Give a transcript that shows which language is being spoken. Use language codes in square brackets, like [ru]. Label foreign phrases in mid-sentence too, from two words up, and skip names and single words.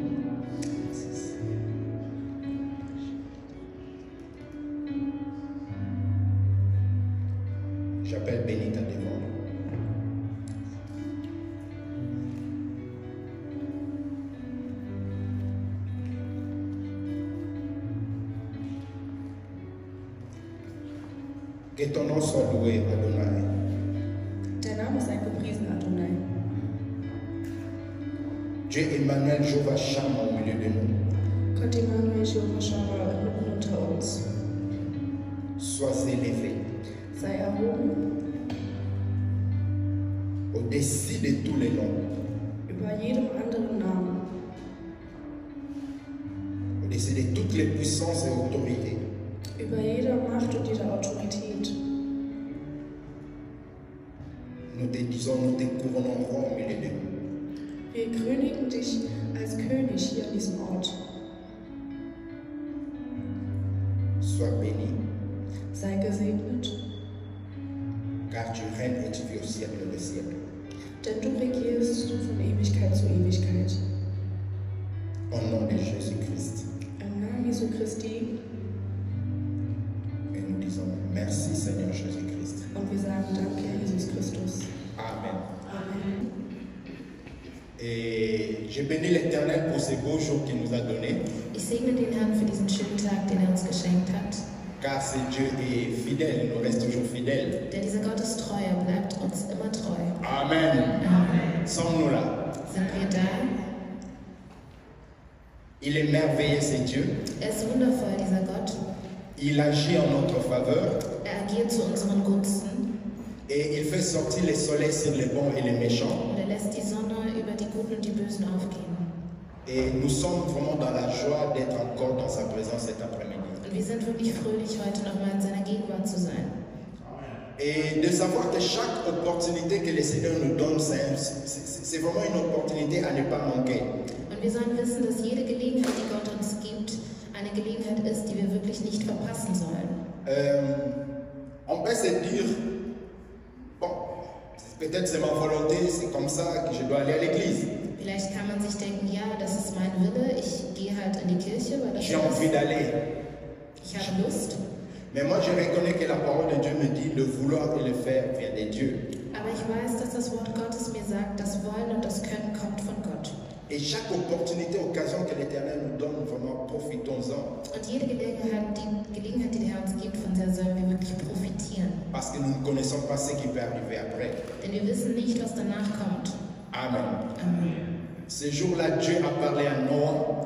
[fr] J'appelle Benita devant. Que ton nom soit loué, Adonai. [de] Der Name sei gepriesen, Adonai. [fr] Dieu Emmanuel, Jéhovah Shammah au milieu de nous. [de] Gott Emmanuel, Jehovah Shammah, mitten unter uns. [fr] Sois élevé [de] Sei erhoben [fr] au-dessus de tous les noms, [de] über jedem anderen Namen, [fr] au-dessus de toutes les puissances et autorités. [de] über jeder Macht und jeder Autorität. [fr] Nous te disons, nous te couronnerons au milieu de nous. [de] Wir krönigen dich als König hier an diesem Ort. [fr] Sois béni, [de] Sei gesegnet, [fr] car tu règnes et tu vis au siècle des siècles. [de] denn du regierst von Ewigkeit zu Ewigkeit. [fr] Au nom de Jésus-Christ. [de] Im Namen Jesu Christi. [fr] Et nous disons merci Seigneur Jésus-Christ. [de] Und wir sagen Danke, Herr Jesus Christus. [fr] Amen. [de] Amen. [fr] Et je bénis l'Éternel pour ces beaux jours qu'il nous a donnés, [de] Ich segne den Herrn für diesen schönen Tag, den er uns geschenkt hat. [fr] car ce Dieu est fidèle, il nous reste toujours fidèle. [de] Denn dieser Gott ist treu, er bleibt uns immer treu. [fr] Amen. [de] Amen. [fr] Sommes-nous là? [de] Sind wir da? [fr] Il est merveilleux, c'est Dieu. [de] Er ist wundervoll, dieser Gott. [fr] Il agit en notre faveur [de] Er agiert zu unseren Gunsten [fr] et il fait sortir le soleil sur les bons et les méchants. [de] und er lässt die Sonne über die Guten und die Bösen aufgehen. [fr] Et nous sommes vraiment dans la joie d'être encore dans sa présence cet après-midi. [de] Und wir sind wirklich fröhlich, heute nochmal in seiner Gegenwart zu sein. [fr] Et de savoir que chaque opportunité que le Seigneur nous donne, c'est vraiment une opportunité à ne pas manquer. [de] Und wir sollen wissen, dass jede Gelegenheit, die Gott uns gibt, eine Gelegenheit ist, die wir wirklich nicht verpassen sollen. [fr] On peut se dire, bon, peut-être c'est ma volonté, c'est comme ça que je dois aller à l'église. [de] Vielleicht kann man sich denken, ja, das ist mein Wille, ich gehe halt in die Kirche, weil das [fr] J'ai envie [de] ist. [fr] d'aller. [de] Ich habe Lust. [fr] Mais moi, je reconnais que la parole de Dieu me dit le vouloir et le faire vient de Dieu. [de] Aber ich weiß, dass das Wort Gottes mir sagt, das Wollen und das Können kommt von Gott. [fr] Et chaque opportunité, occasion que l'Éternel nous donne, vraiment profitons-en. [de] Und jede Gelegenheit, die der Herr uns gibt, von der sollen wir wirklich profitieren. [fr] Parce que nous ne connaissons pas ce qui peut arriver après. [de] Denn wir wissen nicht, was danach kommt. [fr] Amen. [de] Amen. [fr] Ce jour-là, Dieu a parlé à Noah,